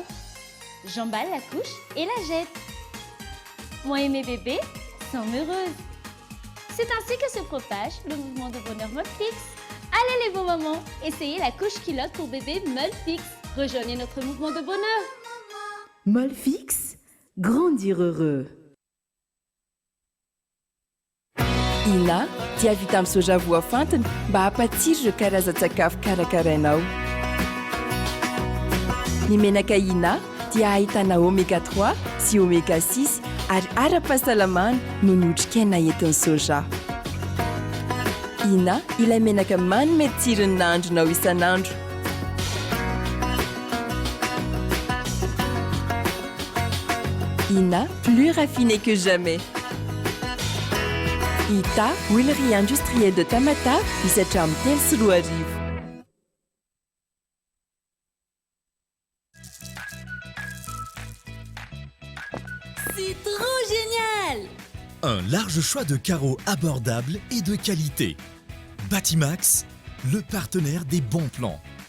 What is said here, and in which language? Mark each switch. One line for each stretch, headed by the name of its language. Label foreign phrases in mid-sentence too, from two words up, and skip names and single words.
French: J'emballe la couche et la jette. Moi et mes bébés sommes heureuses. C'est ainsi que se propage le mouvement de bonheur Molfix. Allez les beaux mamans, essayez la couche culotte pour bébé Molfix. Rejoignez notre mouvement de bonheur. Molfix, grandir heureux.
Malagasy: Ina, dia vita amin'ny soja voafantina mba hampatsiro ireo karazan-tsakafo karakarainao. Ny menaka Ina dia ahitana oméga 3 sy oméga 6 ary ara-pahasalamana noho ny otrikaina entin'ny soja. Ina, ilay menaka manome tsirony nahandronao isan'andro.
French: Ina, plus raffiné que jamais. Ita, huilerie industrielle de Tamata,
Malagasy: misatra amin'ny telo sy roa arivo.
French: C'est trop génial! Un large choix de carreaux abordables et de qualité. Batimax, le partenaire des bons plans.